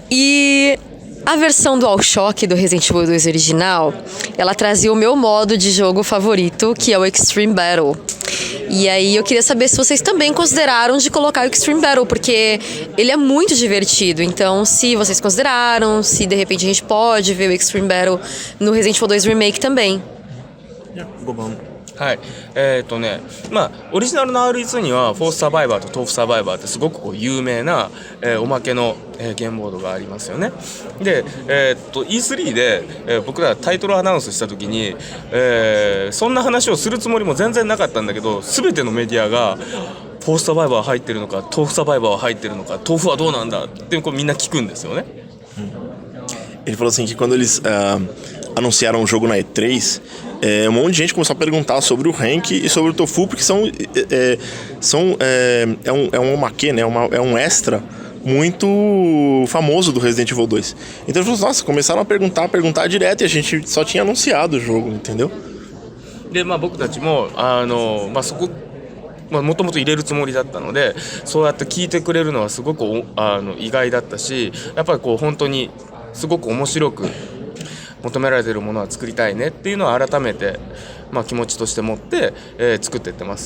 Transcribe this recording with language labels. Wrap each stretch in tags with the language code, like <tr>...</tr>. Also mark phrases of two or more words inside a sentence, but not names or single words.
<pt>E A versão DualShock do Resident Evil 2 original, ela trazia o meu modo de jogo favorito, que é o Extreme Battle. E aí eu queria saber se vocês também consideraram de colocar o Extreme Battle, porque ele é muito divertido. Então, se vocês consideraram, se de repente a gente pode ver o Extreme Battle no Resident Evil 2 Remake também.</pt> <ja>5 番。はい、まあオリジナルの RE2 にはフォースサバイバーと豆腐サバイバーってすごくこう有名な、おまけの、ゲームボードがありますよね。で、E3 で、僕らタイトルアナウンスした時に、そんな話をするつもりも全然なかったんだけど、全てのメディアがフォースサバイバーは入ってるのか、豆腐サバイバーは入ってるのか、豆腐はどうなんだってこうみんな聞くんですよね。</ja> <pt>Ele falou assim que quando eles anunciaram o jogo na E3, um monte de gente começou a perguntar sobre o rank e sobre o tofu, porque é um maquê, né? É um extra muito famoso do Resident Evil 2. Então ele falou, nossa, começaram a perguntar direto e a gente só tinha anunciado o jogo, entendeu?</pt> <ja>で、まあ僕たちもそこもともと入れるつもりだったので、そうやって聞いてくれるのはすごく意外だったし、やっぱりこう本当にすごく面白く求められているものは作りたいねっていうのは改めて、気持ちとして持って、作っていってます。</ja>